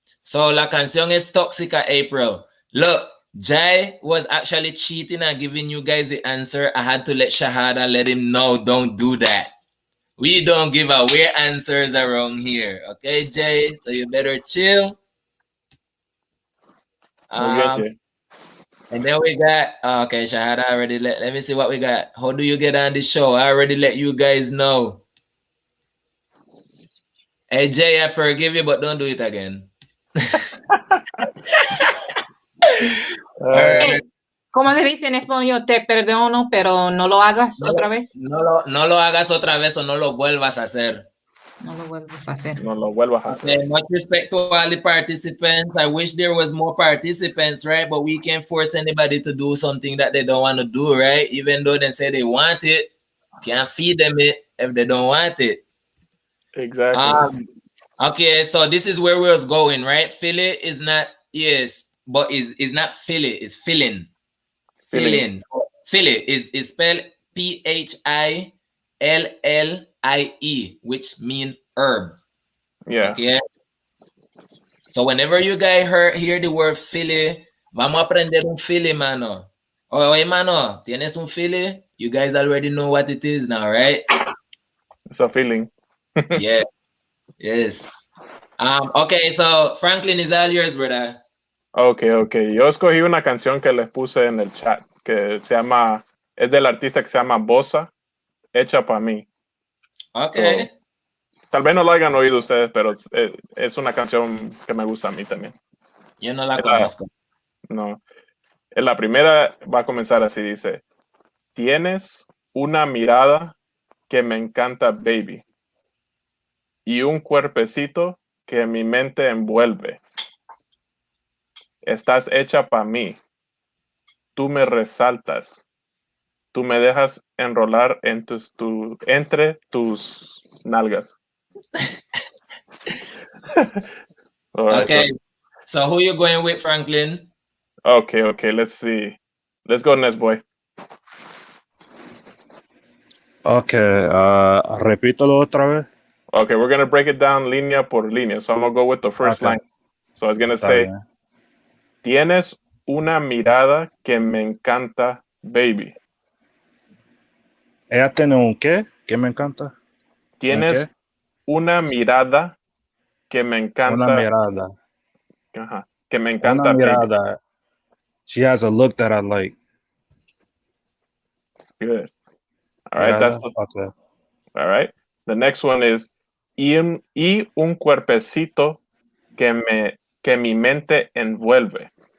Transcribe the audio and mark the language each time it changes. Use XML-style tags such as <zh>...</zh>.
<es>So la canción es Toxica, April.</es> <en>Look, Jai was actually cheating and giving you guys the answer. I had to let Shahada let him know, don't do that. We don't give away answers around here. Okay, Jay? So you better chill.</en> <es>Muy bien, Che.</es> <en>And then we got, okay, Shahada already let me see what we got. How do you get on the show? I already let you guys know. Hey, Jay, I forgive you, but don't do it again. All right.</en> <es>¿Cómo se dice en español? Te perdono, pero no lo hagas otra vez. No lo hagas otra vez o no lo vuelvas a hacer. No lo vuelvas a hacer. No lo vuelvas a hacer.</es> <en>Okay, much respect to all the participants. I wish there was more participants, right? But we can't force anybody to do something that they don't want to do, right? Even though they say they want it, can't feed them it if they don't want it. Exactly. Okay, so this is where we was going, right? Philly is not, yes, but is not Philly, it's filling. Filling. Philly is spelled Phillie, which mean herb. Yeah. Okay. So whenever you guys hear the word Philly,</en> <es>vamos a aprender un Philly, mano. Oye, mano, ¿tienes un Philly?</es> <en>You guys already know what it is now, right? It's a feeling. Yeah. Yes. Okay, so Franklin is all yours, brother. Okay.</en> <es>Yo escogí una canción que les puse en el chat, que se llama, es del artista que se llama Bossa, hecha para mí.</es> <en>Okay.</en> <es>So, tal vez no lo hayan oído ustedes, pero es una canción que me gusta a mí también. Yo no la conozco. No. La primera va a comenzar así, dice, tienes una mirada que me encanta, baby, y un cuerpecito que mi mente envuelve. Estás hecha para mí. Tú me resaltas. Tú me dejas enrolar entre tus nalgas.</es> <en>Right, Okay. So who you going with, Franklin? Okay. Let's see. Let's go next, boy.</en> <es>Okay, repítalo otra vez.</es> <en>Okay, we're going to break it down</en> <es>línea por línea.</es> <en>So I'm going to go with the first line. So I was going to say,</en> <es>tienes una mirada que me encanta, baby. Ella tiene un qué? ¿Qué me encanta? Tienes una mirada que me encanta. Una mirada. Ajá, que me encanta, Una mirada.</es> <en>baby. She has a look that I like. Good. All right, that's the, okay. All right. The next one is</en> <es>y un cuerpecito que mi mente envuelve.</es>